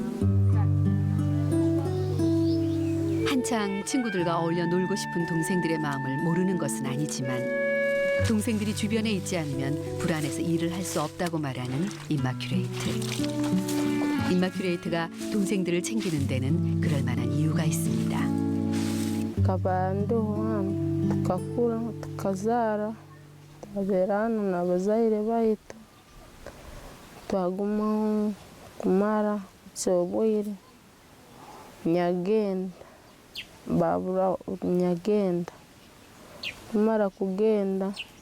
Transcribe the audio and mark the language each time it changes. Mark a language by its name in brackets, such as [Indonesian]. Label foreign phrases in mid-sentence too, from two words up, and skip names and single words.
[Korean] 한창 친구들과 어울려 놀고 싶은 동생들의 마음을 모르는 것은 아니지만 동생들이 주변에 있지 않으면 불안해서 일을 할 수 없다고 말하는 임마큐레이트. 임마큐레이트가 동생들을 챙기는 데는 그럴 만한 이유가 있습니다. [Tooro] Kabanduham tukakura tukazara tukaberana n'abazaire baitu twagumaho kumara kyobwire nyagenda babura nyagenda kumara kugenda